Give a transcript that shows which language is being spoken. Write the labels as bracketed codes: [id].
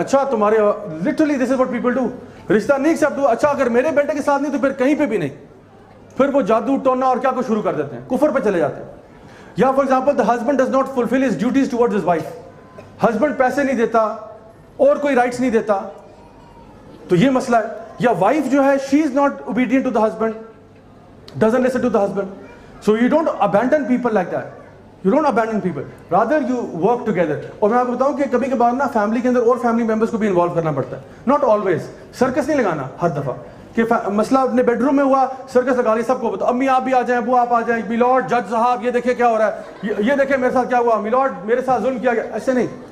[ur] اچھا تمہارے literally [en] this is what people do, [ur] رشتہ نہیں ایکسیپٹ ہوا, اچھا اگر میرے بیٹے کے ساتھ نہیں تو پھر کہیں پہ بھی نہیں, پھر وہ جادو ٹونا اور کیا کو شروع کر دیتے ہیں, کفر پہ چلے جاتے ہیں. یا for example [en] the husband does not fulfill his duties towards his wife, [ur] husband پیسے نہیں دیتا اور کوئی رائٹس نہیں دیتا, تو یہ مسئلہ ہے. یا وائف جو ہے [en] she is not obedient to the husband, doesn't listen to the husband. So you don't abandon people like that, you don't abandon people, rather you work together. [ur] اور میں آپ کو بتاؤں کہ کبھی کبھار نا فیملی کے اندر اور فیملی ممبرس کو بھی انوالو کرنا پڑتا ہے, [en] not always, [ur] سرکس نہیں لگانا ہر دفعہ کہ مسئلہ اپنے بیڈ روم میں ہوا سرکس لگا لی, سب کو بتاؤ, امی آپ بھی آ جائیں, ابو آپ آ جائیں, میلارڈ جج صاحب یہ دیکھیں کیا ہو رہا ہے, یہ دیکھیں میرے ساتھ کیا ہوا, میلارڈ میرے ساتھ ظلم کیا گیا. ایسے نہیں.